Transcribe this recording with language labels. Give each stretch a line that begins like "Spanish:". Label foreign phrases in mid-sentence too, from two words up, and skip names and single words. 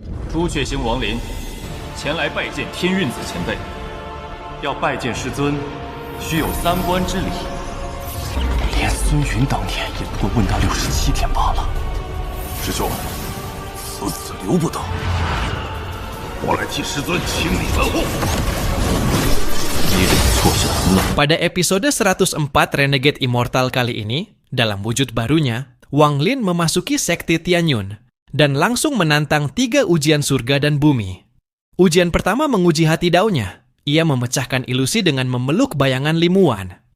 Chinese: 朱雀星王林前来拜见天运子前辈。要拜见师尊，需有3关之礼。连孙云当年也不过问答67天罢了。师兄，此子留不得，我来替师尊清理门户。
Indonesian: Pada episode 104 Renegade Immortal kali ini, dalam wujud barunya, Wang Lin memasuki sekte Tianyun dan langsung menantang 3 ujian surga dan bumi. Ujian pertama menguji hati Dao-nya. Ia memecahkan ilusi dengan memeluk bayangan Limuan.